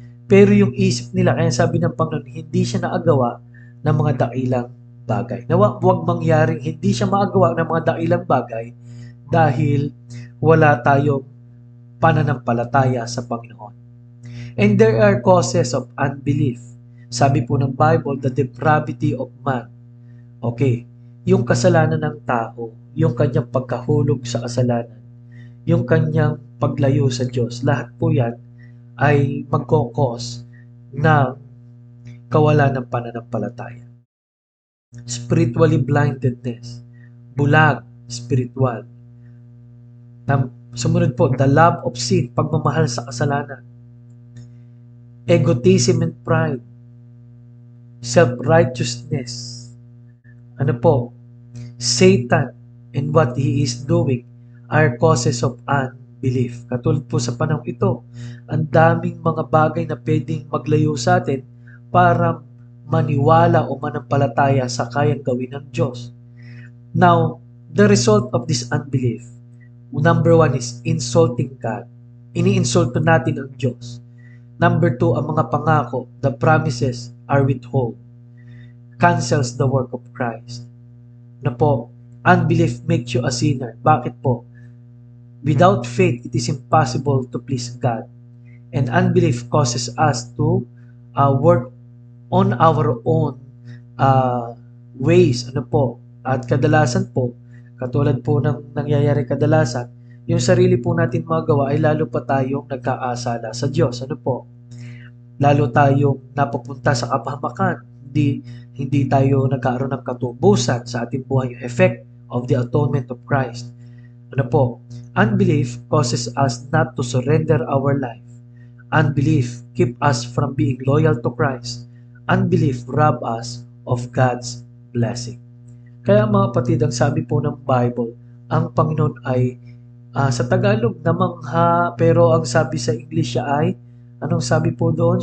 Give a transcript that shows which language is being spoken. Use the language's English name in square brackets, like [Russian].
[Filipino] Pero yung isip nila, kaya sabi ng Panginoon, hindi siya naagawa ng mga dakilang bagay. Huwag mangyaring hindi siya maagawa ng mga dakilang bagay dahil wala tayong pananampalataya sa Panginoon. [English] And there are causes of unbelief. [Filipino] Sabi po ng Bible, [English] the depravity of man. [Filipino] Okay, yung kasalanan ng tao, yung kanyang pagkahulog sa kasalanan, yung kanyang paglayo sa Diyos, lahat po yan ay magkokos ng kawalan ng pananampalataya. [English] Spiritually blindedness, bulag, spiritual. [Filipino] Sumunod po, [English] the love of sin, [Filipino] pagmamahal sa kasalanan. [English] Egotism and pride. Self-righteousness. [Filipino] Ano po? [English] Satan and what he is doing are causes of unbelief. [Filipino] Katulad po sa panahon ito, ang daming mga bagay na pwedeng maglayo sa atin para maniwala o manampalataya sa kayang gawin ng Diyos. [English] Now, the result of this unbelief, number 1 is insulting God. [Filipino] Ini-insulto natin ang Diyos. [English] Number 2, [Filipino] ang mga pangako, [English] the promises are withhold. Cancels the work of Christ. Na po, unbelief makes you a sinner. [Filipino] Bakit po? [English] Without faith, it is impossible to please God. And unbelief causes us to work on our own ways. [Filipino] Ano po? At kadalasan po, katulad po ng nangyayari kadalasan, yung sarili po natin magawa ay lalo pa tayong nagkaasala sa Diyos. Ano po? Lalo tayong napupunta sa kapahamakan. Hindi tayo nagkaroon ng katubusan sa ating buhay, yung [English] effect of the atonement of Christ. [Filipino] Ano po? [English] Unbelief causes us not to surrender our life. Unbelief keep us from being loyal to Christ. Unbelief rob us of God's blessing. [Filipino] Kaya mga kapatid, ang sabi po ng Bible, ang Panginoon ay sa Tagalog namangha, pero ang sabi sa English siya ay, anong sabi po doon?